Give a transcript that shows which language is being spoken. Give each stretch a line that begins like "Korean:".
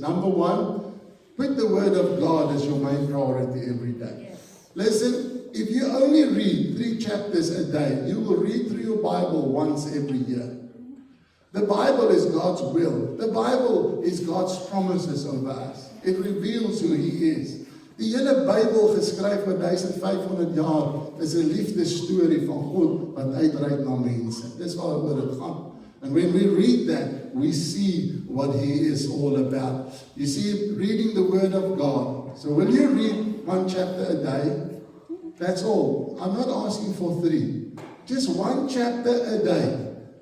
English: Number one, put the Word of God as your main priority every day. Yes. Listen, if you only read 3 chapters a day, you will read through your Bible once every year. The Bible is God's will. The Bible is God's promises over us. It reveals who He is.
Afrikaans: Die hele Bybel geskryf vir 1500 jaar is 'n liefdesstorie van God wat uitreik na mense. Dis waaroor dit gaan.
English: And when we read that, we see what He is all about. You see, reading the Word of God. So will you read 1 chapter a day? That's all. I'm not asking for 3. Just 1 chapter a day.